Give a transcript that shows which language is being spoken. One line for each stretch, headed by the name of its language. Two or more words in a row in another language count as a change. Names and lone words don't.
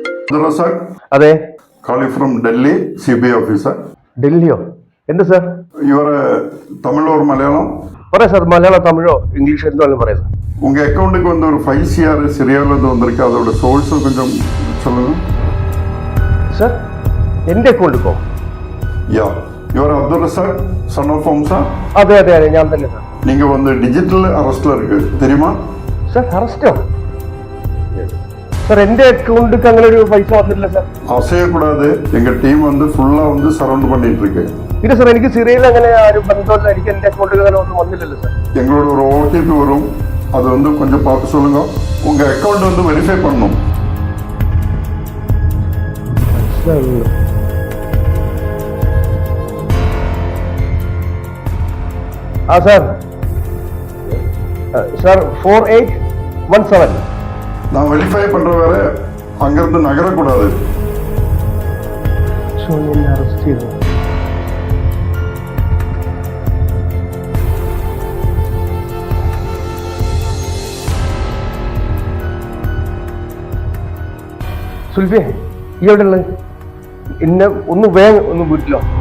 English: Sir,
Malayalam: അതെ
English: calling from Delhi, CBI officer.
Malayalam: ഡൽഹിയോ എന്ത് സാർ
English: You are a Tamil or Malayalam?
Malayalam: പറയാം സാർ മലയാളം തമിഴോ ഇംഗ്ലീഷ് എന്തായാലും പറയാം സാർ
Tamil: உங்கள் அக்கௌண்ட்டுக்கு வந்து ஒரு 5 CR சிரியாவிலேருந்து வந்திருக்கு அதோட சோர்ஸ் கொஞ்சம் சொல்லுங்க
Malayalam: സാർ എൻ്റെ അക്കൗണ്ടിക്കോ
English: Ya your Abdul Razak son of Homsa
Malayalam: അതെ അതെ അതെ ഞാൻ തന്നെ സാർ
Tamil: நீங்கள் வந்து
English: digital arrest-il
Tamil: இருக்கு தெரியுமா
Malayalam: സാർ അറസ്റ്റോ സാർ എൻ്റെ അക്കൗണ്ടിക്ക് അങ്ങനെ ഒരു പൈസ വന്നിട്ടില്ല സാർ
Tamil: அசையக்கூடாது எங்கள் டீம் வந்து ஃபுல்லாக வந்து சரௌண்ட் பண்ணிட்டு இருக்கு
Malayalam: ഇല്ല സാർ എനിക്ക് സിറിയയിൽ അങ്ങനെ ആരും ബന്ധമില്ല എനിക്ക് എൻ്റെ അക്കൗണ്ടിൽ അങ്ങനെ ഒന്നും വന്നില്ലല്ലോ സാർ
Tamil: எங்களோட ஒரு ஓடிபி வரும் அது வந்து கொஞ்சம் பார்த்து சொல்லுங்க உங்கள் அக்கௌண்ட் வந்து வெரிஃபை பண்ணணும்
Malayalam: ആ സാർ സാർ 4817
Tamil: நான் வெரிஃபை பண்ணுற வேற அங்கேருந்து நகரக்கூடாது
Malayalam: അറസ്റ്റ് ചെയ്തു സുൽഫിയെ ഈ എവിടെ ഉള്ളത് എന്നെ ഒന്ന് വേഗം ഒന്ന് വീട്ടിലോ